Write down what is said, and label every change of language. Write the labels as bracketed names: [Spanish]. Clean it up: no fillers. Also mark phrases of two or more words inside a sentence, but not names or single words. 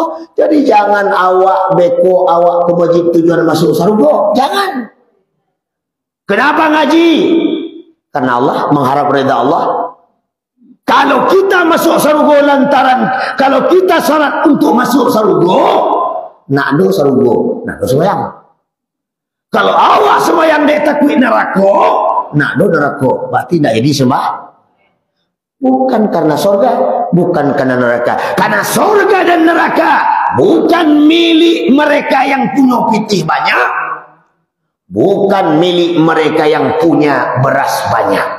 [Indonesian] Jadi jangan [Minangkabau] awak beko awak [Indonesian] ke masjid tujuan masuk surga, jangan. Kenapa ngaji? Karena Allah, mengharap reda Allah. Kalau kita masuk surga lantaran, kalau kita salat untuk masuk surga, [Minangkabau] nak do surga, nak do sembahyang. Kalau awak sembahyang dek takut neraka, nak do neraka, [Indonesian] berarti tak jadi sembah. Bukan karena surga, bukan karena neraka. Karena surga dan neraka bukan milik mereka yang punya pitih banyak, bukan milik mereka yang punya beras banyak.